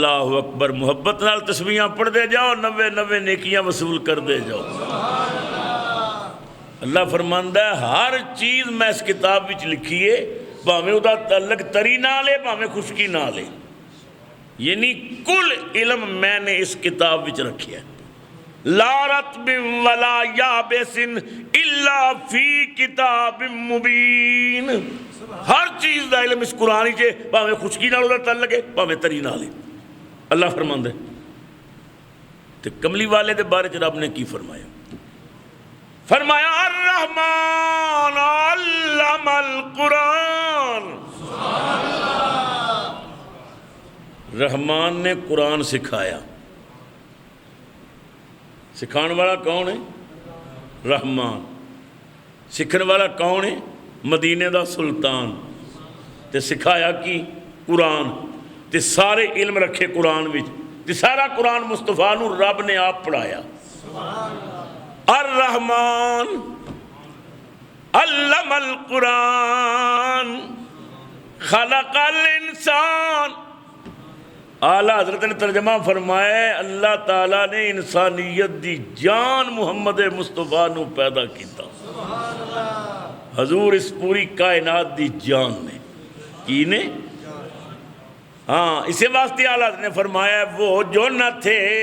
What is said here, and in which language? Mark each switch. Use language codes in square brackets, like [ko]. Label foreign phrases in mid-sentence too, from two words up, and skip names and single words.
[pa] اکبر محبت نال تسبیحاں پڑھتے جاؤ 90 نیکیاں وصول کرتے جاؤ اللہ فرماندا ہے ہر چیز میں اس کتاب وچ لکھی ہے بھاویں دا تعلق تری نال ہے بھاویں خشکی نال ہے یعنی کل علم میں نے اس کتاب وچ رکھیا ہے [ar] لا رطب ولا یابس الا فی کتاب مبین [pa] ہر چیز دا علم اس قرآن ہی بھاویں خشکی نال دا تعلق ہے بھاویں تری نال ہے اللہ فرماندا ہے تے کملی والے دے بارے چ رب نے کی فرمایا فرمایا [ar] الرحمن علم القرآن [pa] رحمان نے قرآن سکھایا سکھان والا کون ہے رحمان سکھن والا کون ہے مدینے دا سلطان تے سکھایا کی قرآن تے سارے علم رکھے قرآن وچ تے سارا قرآن مصطفیٰ نو رب نے آپ پڑھایا [ar] الرحمن علم القرآن خلق الانسان [pa] اعلیٰ حضرت نے ترجمہ فرمایا ہے اللہ تعالیٰ نے انسانیت دی جان محمد مصطفیٰ نو پیدا کیتا حضور اس پوری کائنات دی جان نے کی نے ہاں اسے واسطے اعلیٰ حضرت نے فرمایا ہے [ur] وہ جو نہ تھے